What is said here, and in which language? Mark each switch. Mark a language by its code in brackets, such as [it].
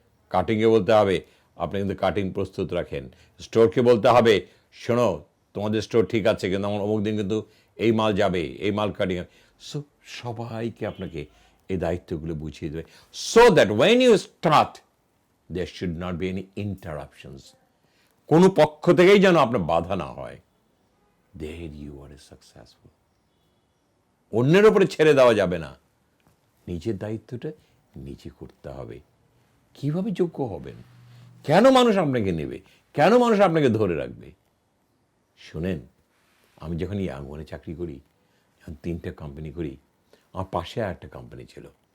[bn] কাটিংয়ে বলতে হবে আপনি কিন্তু কাটিং প্রস্তুত রাখেন। স্টোরকে বলতে হবে শোনো তোমাদের স্টোর ঠিক আছে, কিন্তু আমার অমুক দিন কিন্তু এই মাল যাবে, এই মাল কাটিং। [en] so [bn] সবাইকে আপনাকে এই দায়িত্বগুলো বুঝিয়ে দেবে, [en] So that when you start there should not be any interruptions. [bn] কোনো পক্ষ থেকেই যেন আপনার বাধা না হয়। [en] There you are successful. [bn] অন্যের উপরে ছেড়ে দেওয়া যাবে না, নিজের দায়িত্বটা নিজে করতে হবে। কিভাবে যোগ্য হবেন? কেন মানুষ আপনাকে নেবে? কেন মানুষ আপনাকে ধরে রাখবে? শুনেন, আমি যখন ইয়াংওয়ানে চাকরি করি, যখন 3টে কোম্পানি করি, আমার পাশে একটা কোম্পানি ছিল।